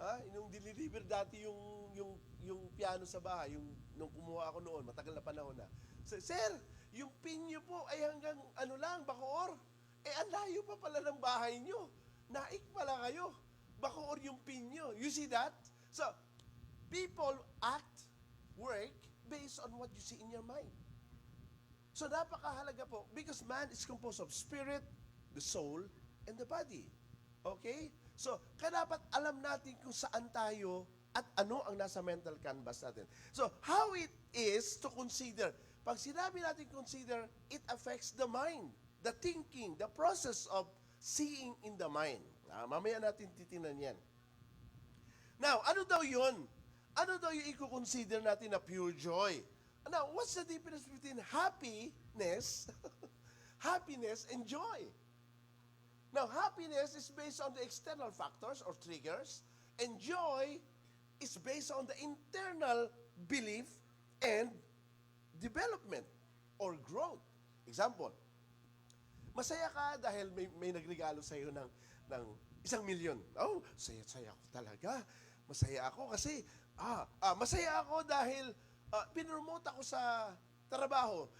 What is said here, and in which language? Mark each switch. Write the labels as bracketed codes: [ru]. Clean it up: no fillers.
[tl] Yung deliver dati yung piano sa bahay, nung kumuha ako noon, matagal na panahon na. Sir, yung pin nyo po ay hanggang ano lang, Bacoor. Eh, ang layo pa pala ng bahay nyo. Naik pala kayo. bacoor yung pin nyo. [en] You see that? So, people act, work, based on what you see in your mind. So, [tl] napakahalaga po [en] because man is composed of spirit, the soul, and the body. Okay? [tl] So, kaya dapat alam natin kung saan tayo at ano ang nasa mental canvas natin. [en] So, how it is to consider. Pag sinabi natin consider, it affects the mind, the thinking, the process of seeing in the mind. [tl] Mamaya natin titingnan yan. Now, ano daw yun? Ano daw yung i-consider natin na pure joy? [en] Now, what's the difference between happiness, happiness and joy? Now, happiness is based on the external factors or triggers, and joy is based on the internal belief and development or growth. [tl] Example, masaya ka dahil may nagregalo sa iyo ng 1,000,000. Oh, saya-saya ako talaga. Masaya ako kasi, masaya ako dahil pinromote ako sa trabaho.